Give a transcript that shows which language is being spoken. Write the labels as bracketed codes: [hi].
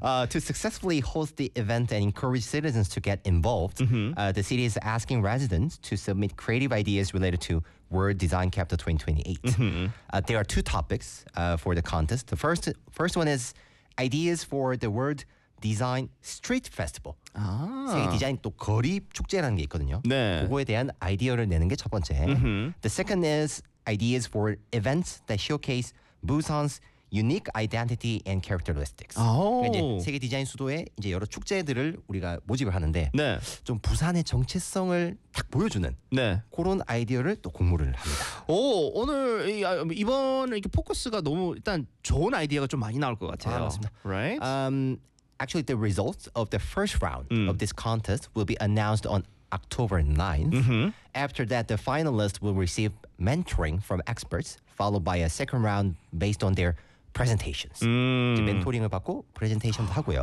[en] To successfully host the event and encourage citizens to get involved, the city is asking residents to submit creative ideas related to World Design Capital 2028. There are two topics for the contest. The first one is ideas for the World Design Street Festival. 아. [ko] 세계 디자인 또 거리 축제라는 게 있거든요. 네. 그거에 대한 아이디어를 내는 게 첫 번째. Mm-hmm. [en] The second is ideas for events that showcase Busan's unique identity and characteristics. [ko] 이제 세계 디자인 수도에 이제 여러 축제들을 우리가 모집을 하는데 네. 좀 부산의 정체성을 딱 보여주는 네. 그런 아이디어를 또 공모를 합니다. 오, 오늘 이번 이렇게 포커스가 너무 일단 좋은 아이디어가 좀 많이 나올 것 같아요. 아, 맞습니다. [en] Right? Actually, the results of the first round of this contest will be announced on October 9th. Mm-hmm. After that, the finalists will receive mentoring from experts, followed by a second round based on their presentations. [ko] Mentoring을 받고 presentation도 하고요.